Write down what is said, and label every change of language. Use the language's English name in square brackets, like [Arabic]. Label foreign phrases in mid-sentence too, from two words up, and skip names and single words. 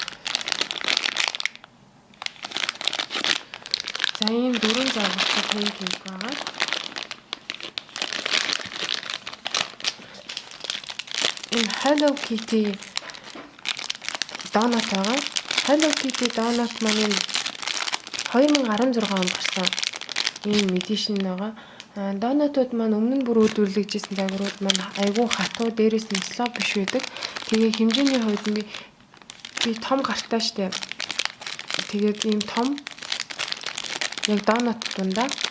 [Mongolian] За ийм 4 загвартай pancake байгаа. Энэ Hello Kitty donut байгаа. Hello Kitty donut маань 2016 онд гарсан ийм эдишн байгаа. Донатууд маань өмнө нь бүр үйлдвэрлэгдсэн загварууд маань айгүй хатуу, дээрээс нь слов биш байдаг. Тэгээ хэмжээний хувьд би том гартаа штэ. Тэгээд ийм том яг донат дундаа.